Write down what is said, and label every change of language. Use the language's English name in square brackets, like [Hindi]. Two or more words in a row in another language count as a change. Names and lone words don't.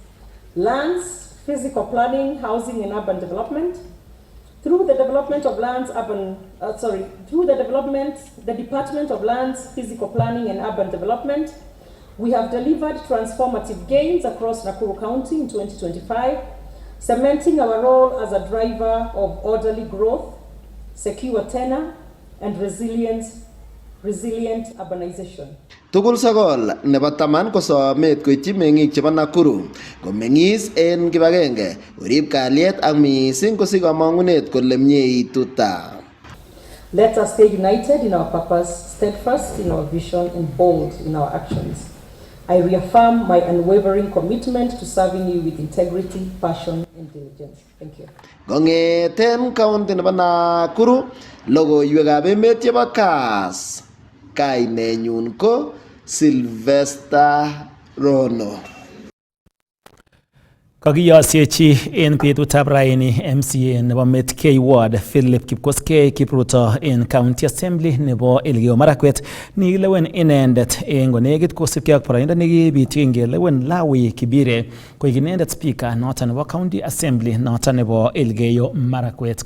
[English] Lands, physical planning, housing and urban development, Through the development of the Department of Lands, Physical Planning and Urban Development, we have delivered transformative gains across Nakuru County in 2025, cementing our role as a driver of orderly growth, secure tenure, and resilient urbanization. [Kalenjin] Tugul sogol nebo taman ko somet koityi meng'ik chebo Nakuru komeng'is en kibagenge, korib kalyet ak missing kosich kamang'unet kole mieitu taa. [English] Let us stay united in our purpose, steadfast in our vision, and bold in our actions. I reaffirm my unwavering commitment to serving you with integrity, passion, and diligence. Thank you. [Kalenjin] Kong'eten county nebo Nakuru, logoiwekab emet chebo KASS. Kainenyun ko Sylvester Rono. Kakiyosyechi en betutab raini MCA nebo Met-K Ward Philip Kipkoskei Kipruto en County Assembly nebo Elgeyo Marakwet nikilewen inendet en konekit kosipkei ak boroindo nekibityi ngelewen Lawi Kibire koik inendet speaker noton nebo County Assembly noton nebo Elgeyo Marakwet.